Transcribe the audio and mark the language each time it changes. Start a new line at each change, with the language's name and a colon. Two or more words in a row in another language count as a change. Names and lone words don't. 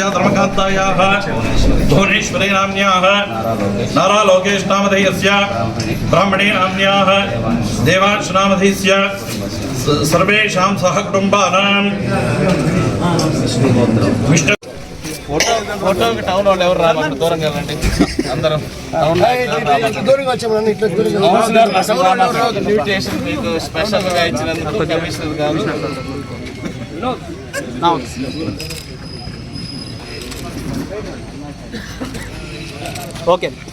Sanskrit: धर्मकान्तायाः भुवनेश्वरी नाम्न्याः नारा लोकेश नामधेयस्य ब्राह्मणी नाम्न्याः देवांश नामधेयस्य सर्वेषां सहकुटुम्बानां
Telugu: ఫోటోకి టౌన్ వాళ్ళు ఎవరు రావాలి, దూరంగా వెళ్ళండి అందరం. ఇన్విటేషన్ మీకు స్పెషల్గా ఇచ్చినందుకు కమిషనర్ గారు. ఓకే